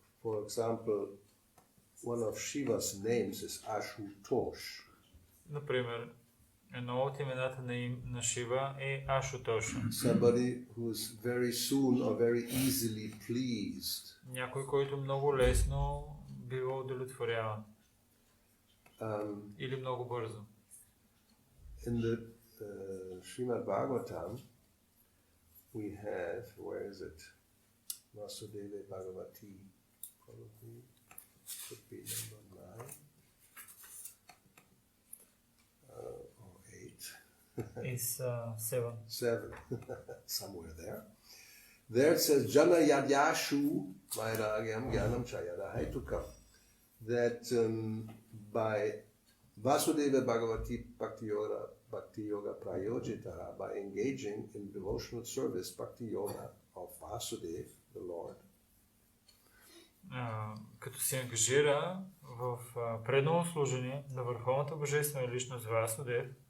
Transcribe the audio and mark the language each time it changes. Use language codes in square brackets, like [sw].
[en] For example, one of Shiva's names is Ashutosh. [bg] Например, едно от имената на Шива е Ашутоша. [en] Somebody who is very soon or very easily pleased. [bg] Някой, който много лесно бива удовлетворяван. Или много бързо. [en] In the Srimad Bhagavatam, we have, where is it? Vasudeva Bhagavati, probably could be number 9 or 8. Is 7. 7, somewhere there. There it says, [sa] Jana Yadyashu Vairagyam Gyanam Chayada Haituka. [en] That by [sa] Vasudeva Bhagavati Bhakti Yoga Prayojita, [en] by engaging in devotional service, Bhakti Yoga of Vasudeva, the Lord. [bg] Като се ангажира в преданно служение на Върховната Божествена личност Васудев,